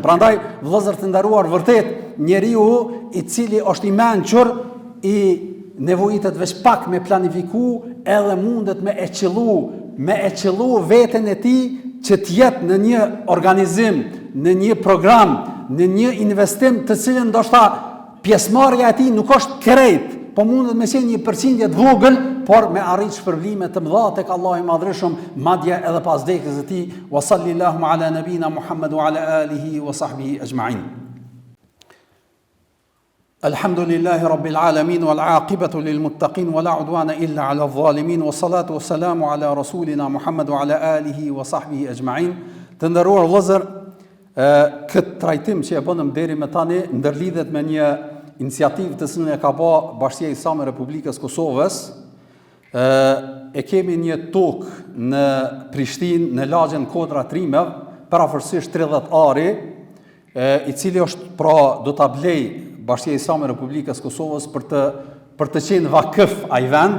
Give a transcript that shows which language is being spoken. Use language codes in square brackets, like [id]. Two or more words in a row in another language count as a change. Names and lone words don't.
[sq] Prandaj, vëllezër të nderuar, vërtet njeriu i cili është i mençur i nevojitet veç pak me planifiku, edhe mundet me e qëllu veten e tij që të jetë në një organizim, në një program, në një investim të cilën ndoshta pjesëmarrja e tij nuk është krejt, po mundet me qenë një përqindje të vogël, por me arrit shpërblime të mëdha tek Allahu i Madhërisht, madje edhe pas vdekjes së tij. [ar] وصلى الله على نبينا محمد وعلى آله وصحبه أجمعين. الحمد لله رب العالمين والعاقبة للمتقين ولا عدوان إلا على الظالمين والصلاة والسلام على رسولنا محمد وعلى آله وصحبه أجمعين. [sq] Të nderuar vëllezër, këtë trajtim që e bënëm deri më tani ndërlidhet me një iniciativë të cilën e ka bë Bashkia Islame e Republikës Kosovës. E kemi një tokë në Prishtinë, në lagjen Kodra Trimev, parafërsisht 30 ari, i cili është pra do ta blej Bashkia Islame e Republikës Kosovës për të qenë vakëf ai vend.